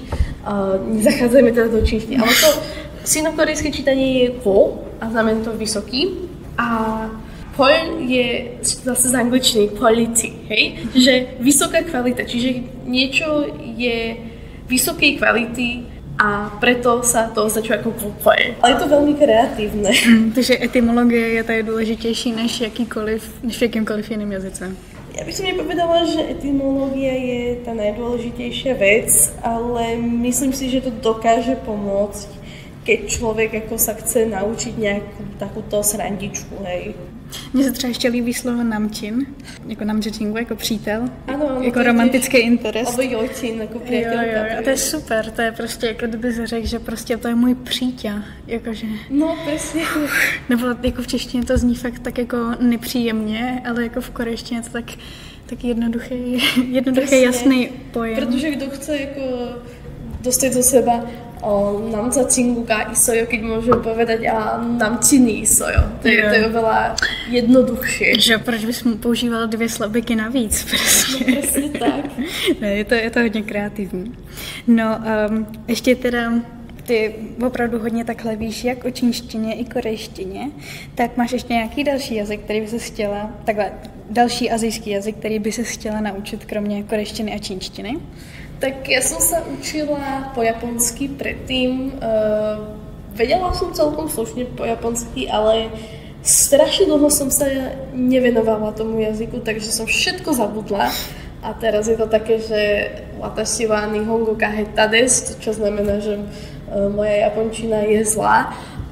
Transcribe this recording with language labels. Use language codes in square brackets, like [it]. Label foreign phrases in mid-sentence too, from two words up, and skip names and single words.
[sk] Nezachádzajme teda do češtiny, ale to sinokorejské čítanie je ko a znamená to vysoký. A pol je zase z angličtiny quality, hej? Že vysoká kvalita, čiže niečo je vysokej kvality, a preto sa to označuje ako kokvoľ. Ale je to veľmi kreatívne. [cs] Takže etymologie je tady důležitější než v jakýmkoliv jiném jazyce. [sk] Ja by som nepovedala, že etymológia je tá najdôležitejšia vec, ale myslím si, že to dokáže pomôcť, keď človek ako sa chce naučiť nejakú takúto srandičku, hej. [cs] Mně se třeba ještě líbí slovo namčin, jako namčingu, jako přítel, ano, jako romantický interes. Alebo jojčin, jako přítelka. Jo, a to je super, to je prostě, jako kdyby se řekl, že prostě to je můj přítel, jakože. No, přesně. Nebo jako v češtině to zní fakt tak jako nepříjemně, ale jako v korejštině to tak jednoduchý, jasný pojem. Protože kdo chce jako [sk] dostať zo seba [ko] 남자친구가 있어요, [sk] keď môžem povedať a [ko] 남친이 있어요. [sk] To je oveľa jednoduchšie. [cs] Že proč bys mu používal 2 slabiky navíc? Prostě. [sk] No presne tak. [cs] Ne, je to hodně kreativní. No, ještě teda ty opravdu hodně takhle víš, jak o čínštině i korejštině, tak máš ještě nějaký další jazyk, který by se chtěla takhle další asijský jazyk, který by se chtěla naučit kromě korejštiny a čínštiny? [sk] Tak ja som sa učila po japonsky predtým. Vedela som celkom slušne po japonsky, ale strašne dlho som sa nevenovala tomu jazyku, takže som všetko zabudla. A teraz je to také, že [ja] 私は日本語が下手です, [sk] čo znamená, že moja japončina je zlá.